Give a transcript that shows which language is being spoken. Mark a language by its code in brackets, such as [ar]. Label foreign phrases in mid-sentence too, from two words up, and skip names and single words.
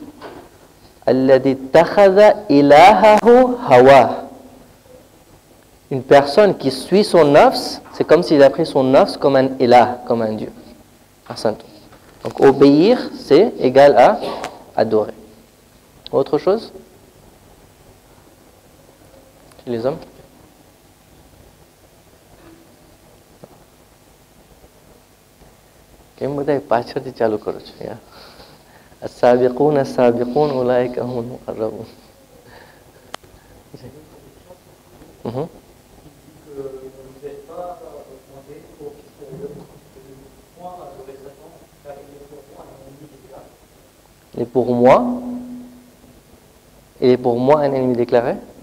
[fr] Une personne qui suit son nafs, c'est comme s'il a pris son nafs comme un ilah, comme un Dieu. Donc obéir, c'est égal à adorer. Autre chose? Chez les hommes? [gu] કેમ બધા પાછળથી ચાલુ કરો છો યાર [ar] السابقون السابقون أولئك هم المقربون. [fr] Et pour moi, il est pour moi un ennemi déclaré?